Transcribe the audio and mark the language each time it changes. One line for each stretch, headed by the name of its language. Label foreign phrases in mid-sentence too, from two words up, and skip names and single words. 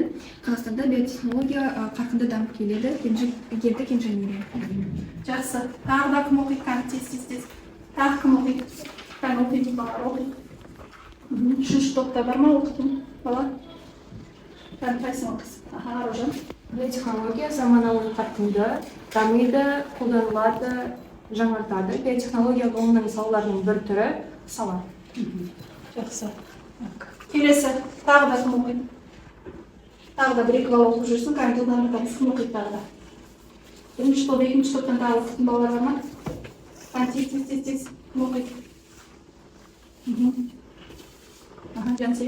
Kazakh: Қазақстанда биотехнология қарқынды дамып келеді, гендік инженерия. Жақсы. Тағы да кім оқиды? Тез. Тағы кім оқиды? Тағы оқиды балалар оқиды. Үшінші топта бар ма оқитын бала? Қайсың оқисың? Аружан.
Uzbek: Biotexnologiya zamonaviy qarqinda damiydi, qo'llaniladi, жаңартады.
Kazakh: Biotexnologiya ғылымның салаларының бір түрі сала. Жақсы. Келесі, тағы да кім оқиды? Тағы да бір-екі бала оқып жүрсін, кандидаттарға кім оқиды тағы да? Бірінші топ, екінші топтан тағы оқитын балалар бар ма? Тез, кім оқиды? Жансейіт.